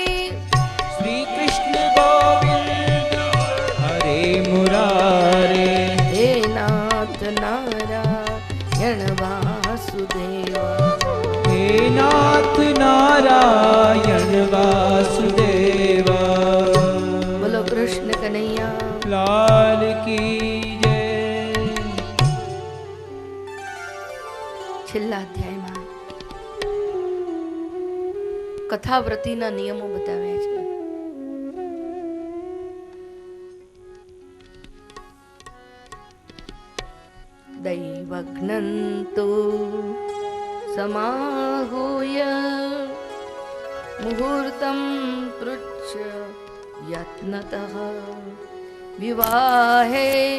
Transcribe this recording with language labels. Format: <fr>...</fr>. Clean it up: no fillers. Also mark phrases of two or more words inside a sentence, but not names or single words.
<sa>श्रीकृष्ण गोविंद हरे मुरारे हे नाथ नारायण वासुदेव हे नाथ नारायण वासुदेव</sa> <hi>बोलो कृष्ण कन्हैया लाल की जय।</hi> <gu>છેલ્લા અધ્યાયમાં કથાવ્રતિના નિયમો બતાવ્યા છે.</gu> <sa>दैवघ्नंतो समाहूय मुहूर्तं पृच्छ यत्नतः विवाहे</sa>